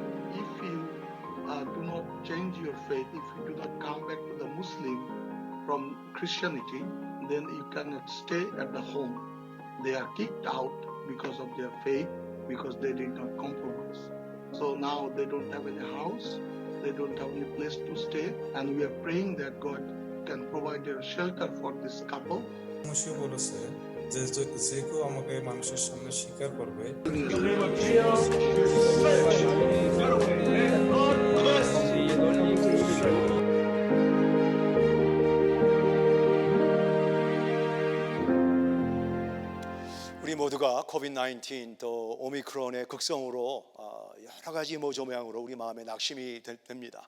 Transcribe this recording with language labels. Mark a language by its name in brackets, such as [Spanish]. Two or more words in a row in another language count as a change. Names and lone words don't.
[English] If you do not change your faith, if you do not come back to the Muslim from Christianity, then you cannot stay at the home. They are kicked out because of their faith, because they did not compromise. So now they don't have any house, they don't have any place to stay, and we are praying that God can provide a shelter for this couple. [Bangla] মুশি বলেছে যে যে কেউ আমাকে মানুষের সামনে স্বীকার করবে [Korean] 우리 모두가 코비드-19 또 오미크론의 극성으로 여러 가지 모조모양으로 우리 마음에 낙심이 됩니다.